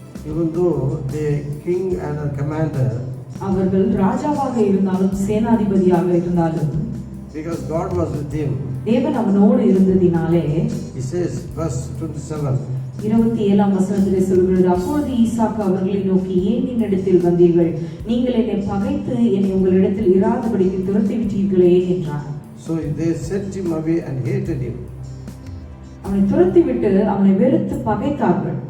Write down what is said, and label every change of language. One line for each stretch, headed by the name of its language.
English: Even though the king and the commander,
Tamil: அவர்கள் ராஜாவாக இருந்தாலும் சேனாதிபதியாக இருந்தாலும்,
English: because God was with him,
Tamil: தேவன் அவனோடு இருந்ததினாலே,
English: he says verse 27,
Tamil: 27ஆம் வசனத்திலே சொல்கிறது, அப்பொழுது ஈசாக்கு அவர்களை நோக்கி, ஏன் என்னிடத்தில் வந்தீர்கள்? நீங்கள் என்னை பகைத்து என்னை உங்களிடத்தில் இராதபடிக்கு துரத்தி விட்டீர்களே என்றார்.
English: So they sent him away and hated him.
Tamil: அவனை துரத்தி விட்டு அவனை வெறுத்து பகைத்தார்கள்.